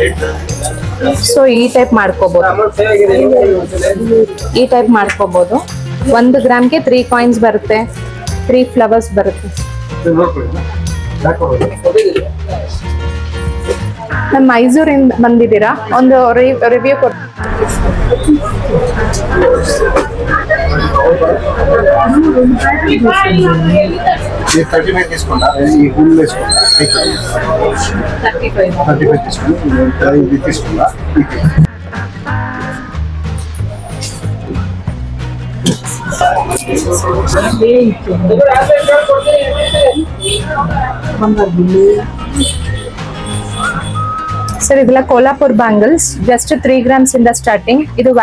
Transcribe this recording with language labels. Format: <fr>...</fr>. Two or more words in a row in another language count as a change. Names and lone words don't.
<kn>ಸೊ ಈ ಟೈಪ್ ಮಾಡ್ಕೋಬಹುದು, ಈ ಟೈಪ್ ಮಾಡ್ಕೋಬಹುದು. 1 ಗ್ರಾಮ್ಗೆ 3 ಕಾಯಿನ್ಸ್ ಬರುತ್ತೆ, 3 ಫ್ಲವರ್ಸ್ ಬರುತ್ತೆ. ನಮ್ಮ ಮೈಸೂರಿಂದ ಬಂದಿದ್ದೀರಾ, ಒಂದು ರಿವ್ಯೂ ಕೊಡಿ.</kn> <te>ये 35 తీసుకున్నా ఈ ఫుల్ వేసుకున్నా 35 తీసుకున్నా ఇది తీసుకున్నా</te> <kn>ಸರ್ ಇದೆಲ್ಲ ಕೋಲ್ಹಾಪುರ್ ಬ್ಯಾಂಗಲ್ಸ್, ಜಸ್ಟ್ 3 ಗ್ರಾಮ್ಸ್ ಇಂದ ಸ್ಟಾರ್ಟಿಂಗ್.</kn>